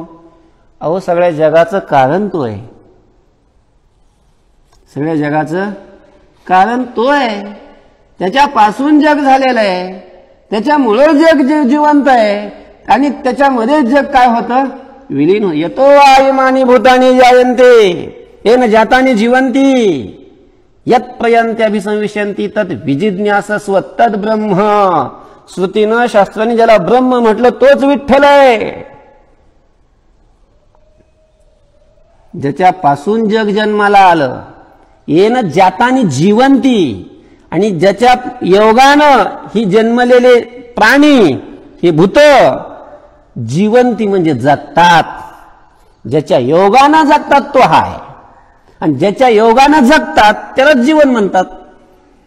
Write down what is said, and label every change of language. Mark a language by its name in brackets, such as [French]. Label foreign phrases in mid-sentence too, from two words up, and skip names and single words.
[Marathi] अहो, सगळ्या जगाचं कारण तो आहे. सगळ्या जगाचं कारण तो आहे. त्याच्यापासून जग झालेलं आहे, त्याच्यामुळे जग जिवंत आहे आणि त्याच्यामध्ये जग काय होतं? विलीन हो. [Sanskrit] येतो आयमानी भूतानी जायन्ते येन जातानी जीवंती यत् प्रयंत्याभिसंविशन्ति तत् विजिज्ञासस्व तद् ब्रह्म. [Marathi] श्रुतीनं शास्त्राने ज्याला ब्रह्म म्हटलं तोच विठ्ठल आहे. ज्याच्यापासून जग जन्माला आलं, [Sanskrit] येन जातानी जीवंती, [Marathi] आणि ज्याच्या योगानं ही जन्मलेले प्राणी, हे भूत जीवंती म्हणजे जगतात. ज्याच्या योगानं जगतात तो हा आहे, आणि ज्याच्या योगानं जगतात त्याला जीवन म्हणतात.